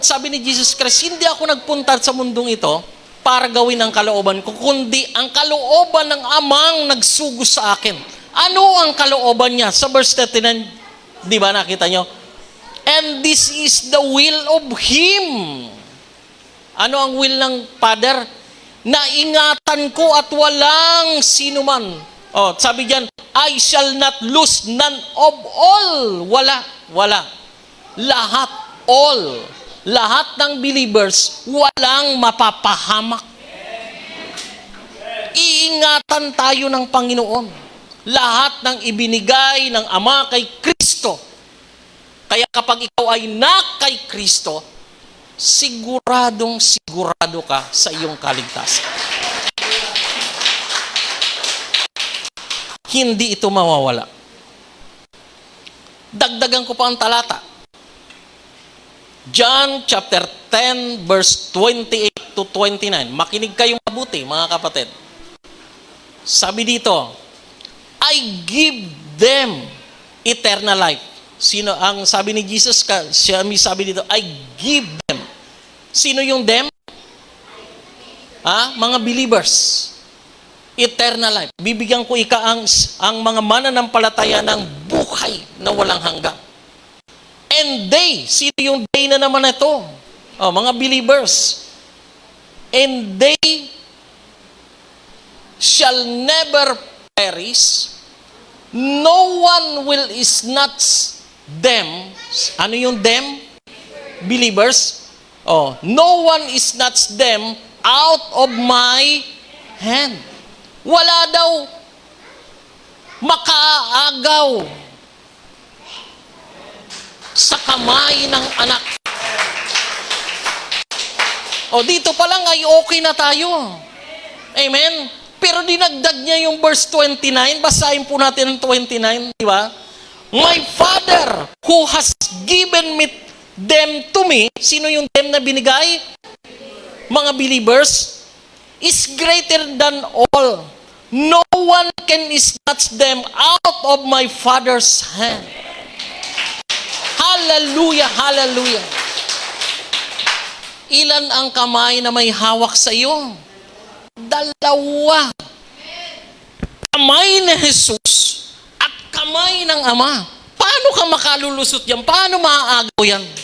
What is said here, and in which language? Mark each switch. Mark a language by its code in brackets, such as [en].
[tl] Sabi ni Jesus Christ, hindi ako nagpunta sa mundong ito para gawin ang kalooban ko, kundi ang kalooban ng Amang nagsugo sa akin. Ano ang kalooban niya? Sa verse 39, di ba nakita nyo? [en] And this is the will of Him. [tl] Ano ang will ng Father? Naingatan ko at walang sinuman. Sabi diyan, [en] I shall not lose none of all. [tl] Wala. Lahat, all. Lahat ng believers, walang mapapahamak. Iingatan tayo ng Panginoon. Lahat ng ibinigay ng Ama kay Kristo. Kaya kapag ikaw ay na kay Kristo, siguradong sigurado ka sa iyong kaligtasan. Hindi ito mawawala. Dagdagan ko pa ang talata. John chapter 10 verse 28-29. Makinig kayong mabuti, mga kapatid. Sabi dito, [en] I give them eternal life. [tl] Sino ang sabi ni Jesus? Siya may sabi dito, [en] I give them. [tl] Sino yung them? [en] Mga believers. Eternal life. [tl] Bibigyan ko ang mga mananampalataya ng buhay na walang hanggan. [en] And they, [tl] sino yung they na naman ito? Mga believers. [en] And they shall never perish. No one will snatch them. [tl] Ano yung [en] them? Believers. No one snatch them out of my hand. [tl] Wala daw makaagaw sa kamay ng anak. Dito pa lang ay okay na tayo. Amen? Pero dinagdag niya yung verse 29. Basahin po natin ang 29, di ba? [en] My Father who has given them to me. [tl] Sino yung them na binigay? Mga [en] believers. Is greater than all. No one can snatch them out of my Father's hand. Hallelujah, hallelujah. [tl] Ilan ang kamay na may hawak sa iyo? Dalawa. Kamay ni Jesus at kamay ng Ama. Paano ka makalulusot yan? Paano maaagaw yan?